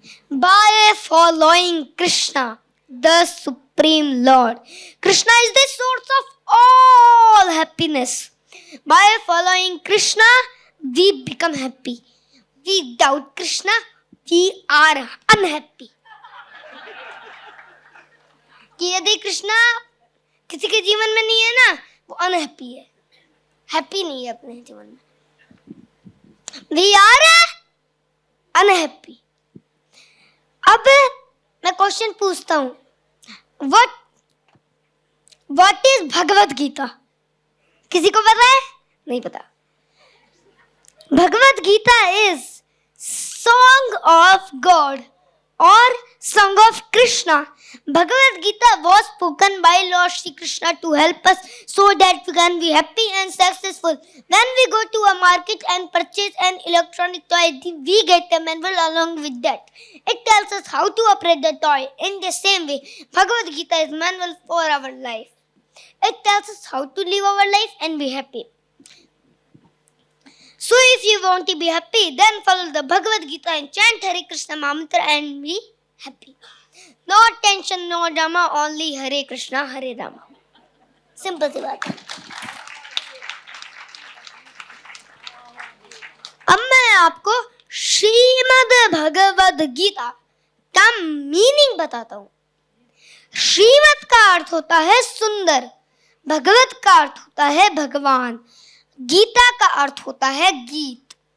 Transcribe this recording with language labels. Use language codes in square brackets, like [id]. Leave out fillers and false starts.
[en] By following Krishna, the Supreme Lord. Krishna is the source of all happiness. By following Krishna, we become happy. Without Krishna, we are unhappy. [hi] कि यदि कृष्णा किसी के जीवन में नहीं है ना, वो अनहैप्पी है, हैप्पी नहीं है अपने जीवन में. [en] We are unhappy. [hi] अब मैं क्वेश्चन पूछता हूँ, [en] What is Bhagavad Gita? [hi] किसी को पता है? नहीं पता. [en] Bhagavad Gita is song of God or song of Krishna. Bhagavad Gita was spoken by Lord Shri Krishna to help us so that we can be happy and successful. When we go to a market and purchase an electronic toy, we get a manual along with that. It tells us how to operate the toy. In the same way, Bhagavad Gita is manual for our life. It tells us how to live our life and be happy. So if you want to be happy, then follow the Bhagavad Gita and chant Hare Krishna mantra and be happy. No tension, no drama, only Hare Krishna, Hare Rama. [hi] Simple सी बात है. अब मैं आपको श्रीमद् भगवद गीता का meaning बताता हूँ. श्रीमद् का अर्थ होता है सुंदर, भगवत का अर्थ होता है भगवान, गीता का अर्थ होता है गीत.